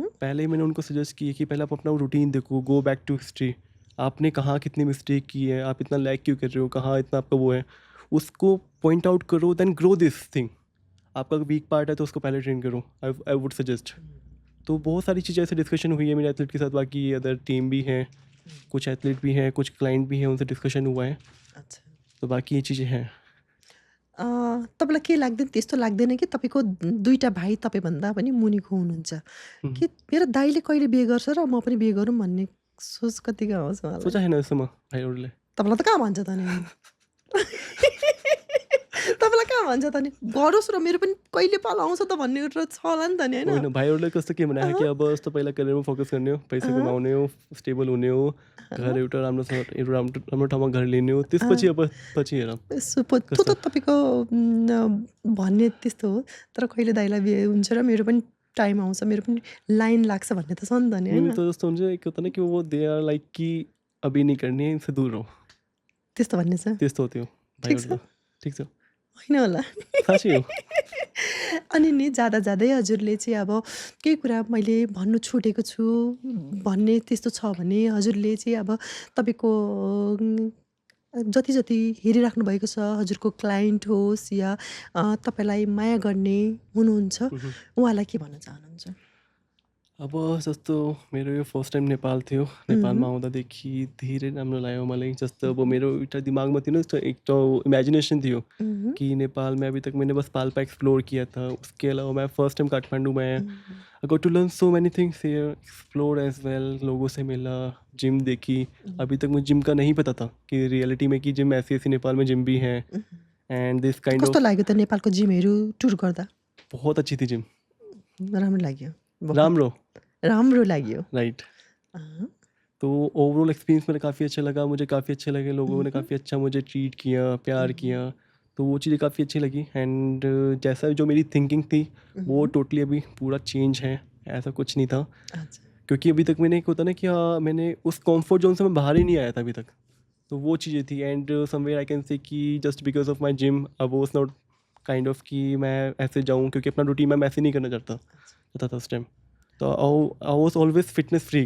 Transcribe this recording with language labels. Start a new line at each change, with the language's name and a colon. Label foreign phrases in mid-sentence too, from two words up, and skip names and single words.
Hindi: पहले मैंने उनको सजेस्ट किया कि पहले आप अपना रूटीन देखो,
English: go back to history,
Hindi: आपने कहाँ कितनी मिस्टेक की है, आप इतना लैक क्यों कर रहे हो, कहाँ इतना आपका वो है, उसको
English: point out
Hindi: करो,
English: then grow this thing.
Hindi: आपका
English: weak part
Hindi: है तो उसको पहले ट्रेन करो,
English: I would suggest.
Hindi: तो बहुत सारी चीज़ें ऐसे डिस्कशन हुई है मेरे एथलीट के साथ, बाकी
English: other team
Hindi: भी हैं, कुछ एथलीट भी हैं, कुछ क्लाइंट भी हैं, उनसे डिस्कसन हुआ है। अच्छा। तो बाकी ये चीज़ें हैं।
Nepali: तपाईँलाई के लाग्दैन, त्यस्तो लाग्दैन कि तपाईँको दुईटा भाइ तपाईँभन्दा पनि मुनिको हुनुहुन्छ कि मेरो दाइले कहिले बिहे गर्छ र म पनि बिहे गरौँ भन्ने सोच कतिको आउँछ उहाँलाई?
Hindi: सोचा है ना
Nepali: यसमा भाइहरूले? तपाईँलाई त कहाँ भन्छ त नि? तपाईँलाई कहाँ भन्छ त नि? गरोस् र मेरो पनि कहिले पालो आउँछ त भन्ने एउटा छ होला नि त नि, होइन? होइन, भाइहरूले कस्तो के भने कि अब जस्तो पहिला करियरमा फोकस गर्ने हो, पैसा कमाउने हो, स्टेबल हुने हो, घर एउटा राम्रोसँग राम्रो ठाउँमा घर लिने हो, त्यसपछि अब पछि हेरौँ। त्यो त तपाईँको भन्ने त्यस्तो हो, तर कहिले दाइलाई बिहे हुन्छ र मेरो पनि टाइम आउँछ, मेरो पनि लाइन लाग्छ भन्ने त छ नि त नि, होइन?
Hindi: तो
Nepali: जस्तो हुन्छ
Hindi: एक होता ना कि वो
English: they are like
Hindi: कि अभी नहीं करनी है, इनसे दूर रहो,
Nepali: त्यस्तो भन्ने छ? त्यस्तो हो त्यो ठिक छ। भाइहरूको। ठिक छ, होइन होला। साँच्चै हो। अनि नि जाँदा जाँदै हजुरले चाहिँ अब केही कुरा मैले भन्नु छुटेको छु भन्ने त्यस्तो छ भने हजुरले चाहिँ अब तपाईँको जति जति हेरिराख्नु भएको छ, हजुरको क्लाइन्ट होस् या तपाईँलाई माया गर्ने हुनुहुन्छ, उहाँलाई के भन्न चाहनुहुन्छ? अब जस्तो मेरो यो
English: first time
Nepali: नेपाल थियो, नेपालमा आउँदादेखि धेरै राम्रो लाग्यो मलाई। जस्तो अब मेरो एउटा दिमागमा थियो ना,
Hindi: एक तो इमेजिनेशन थियो कि नेपाल में अभी तक मैंने बस पाल्पा एक्सप्लोर किया था, उसके अलावा मैं
English: first time
Hindi: काठमांडू में आया,
English: I got to learn so many things here,
Hindi: एक्सप्लोर
English: as well,
Hindi: लोगों से मिला, जिम देखी। अभी तक मुझे जिम का नहीं पता था कि रियलिटी में कि जिम ऐसी ऐसी नेपाल में जिम भी हैं
English: and this kind
Nepali: कस्तो
English: ऑफ।
Nepali: लाग्यो त नेपालको जिमहरू टुर गर्दा?
Hindi: बहुत अच्छी थी जिम,
Nepali: राम्रो लाग्यो? राम्रो लाग्यो।
English: राइट। अँ,
Hindi: तो
English: overall experience
Hindi: मेरा काफ़ी अच्छा लगा, मुझे काफ़ी अच्छा लगे, लोगों ने काफ़ी अच्छा मुझे ट्रीट किया, प्यार किया, तो वो चीज़ें काफ़ी अच्छी लगी एंड जैसा जो मेरी थिंकिंग थी वो टोटली अभी पूरा चेंज है, ऐसा कुछ नहीं था। अच्छा। क्योंकि अभी तक मैंने एक होता ना कि हाँ, मैंने उस
English: comfort zone
Hindi: से मैं बाहर ही नहीं आया था अभी तक, तो वो चीज़ें थी
English: and somewhere I can say that just because of my gym I was not kind of
Hindi: कि मैं ऐसे जाऊँ, क्योंकि अपना रूटीन मैं ऐसे नहीं करना चाहता था उस टाइम, तो
English: I was always fitness freak.